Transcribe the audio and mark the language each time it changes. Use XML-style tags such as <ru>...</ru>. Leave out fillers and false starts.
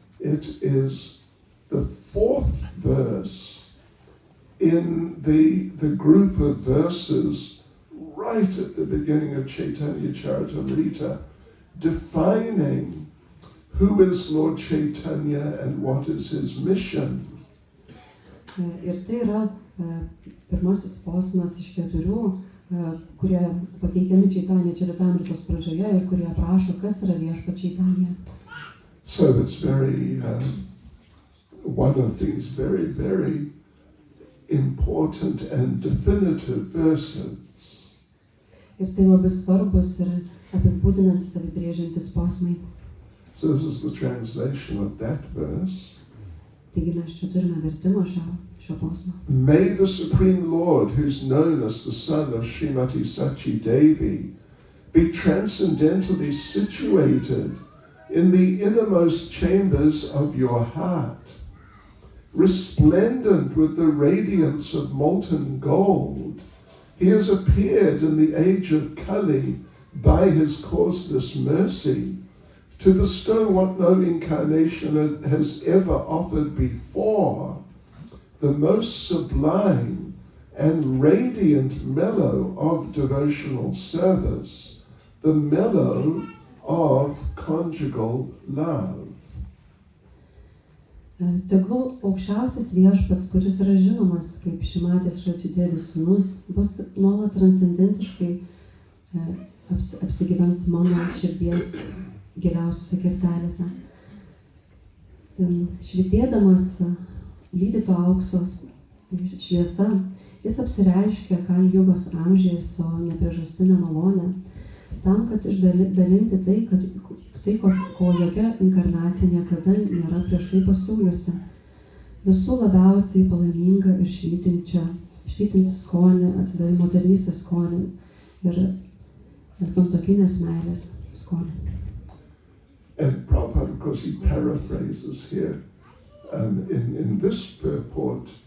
<en>It is the fourth verse in the group of verses right at the beginning of Chaitanya Charitamrita, defining who is Lord Chaitanya and what is his mission.</en> <lt>Ir tai yra pirmasis posmas iš 4, kurie pateikiami Chaitanya Charitamritos pradžioje ir kurie aprašo, kas yra Viešpats Chaitanya.</lt> <en>So it's very, one of these very, very important and definitive verses.</en> <lt>Ir tai labai svarbus ir apibūdinantis, apibrėžiantis posmai.</lt> <en>So this is the translation of that verse.</en> <lt>Taigi mes čia turime vertimą šio posmo.</lt> <en>May the Supreme Lord, who's known as the son of Srimati Sachi Devi, be transcendentally situated in the innermost chambers of your heart, resplendent with the radiance of molten gold. He has appeared in the age of Kali by his causeless mercy to bestow what no incarnation has ever offered before, the most sublime and radiant mellow of devotional service, the mellow of conjugal love.</en> <lt>Tegul aukščiausias Viešpats, kuris yra žinomas kaip Šrimatės Sachi Devi sūnus, bus nuolat transcendentiškai apsigyvens mano širdies giliausiose kertelėse. Švytėdamas lydyto auksos šviesa, jis apsireiškia Kali Jugos amžiuje savo nepriežastinę malonę, tam, kad išdalinti tai, ko jokia inkarnacija niekada nėra prieš tai pasiūliusi. Visų labiausiai palaimingą ir švytintį skonį, atsidavimo tarnystės skonį ir santuokinės meilės skonį.</lt> <en>And Prabhupada, of course, he paraphrases here in this purport.</en>